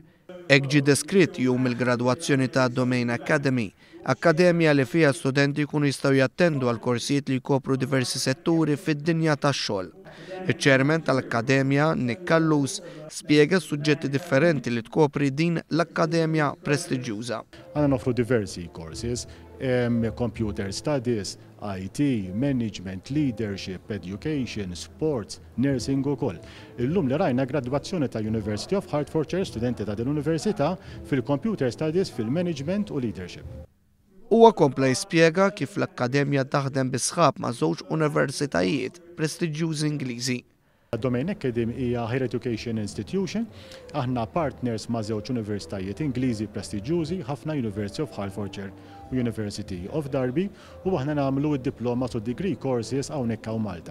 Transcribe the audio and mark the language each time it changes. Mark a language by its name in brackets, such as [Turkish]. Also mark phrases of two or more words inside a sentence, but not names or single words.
[Maltese] Hekk ġie deskritt jum il-gradwazzjoni ta' Domain Academy, akkademja li fiha studenti jkunu jistgħu jattendu għal korsijiet li jkopru diversi setturi fid-dinja tax-xogħol. Iċ-ċermen tal-Akkademja, Nick Kallus, spjega suġġetti differenti li tkopri din l-Akkademja prestiġjuża. Għandna nofru diversi courses, [English] computer studies, IT, management, leadership, education, sports, nursing [Maltese] u koll. Illum li rajna gradwazzjoni ta' University of Hertfordshire, studenti ta' din-Università fil- [English] computer studies, [Maltese] fil-management u leadership. Huwa kompla jispjega kif l-Akkademja taħdem bi sħab ma' żewġ universitajiet prestiġjużi Ingliżi. Domain Academy hija [English] Higher Education Institution, [Maltese] aħna partners ma' żewġ universitajiet Ingliżi prestiġjużi, ħafna University of Hertfordshire u University of Derby, u aħna nagħmlu d-diplomas u [English] degree courses [Maltese] hawnhekk hawn Malta.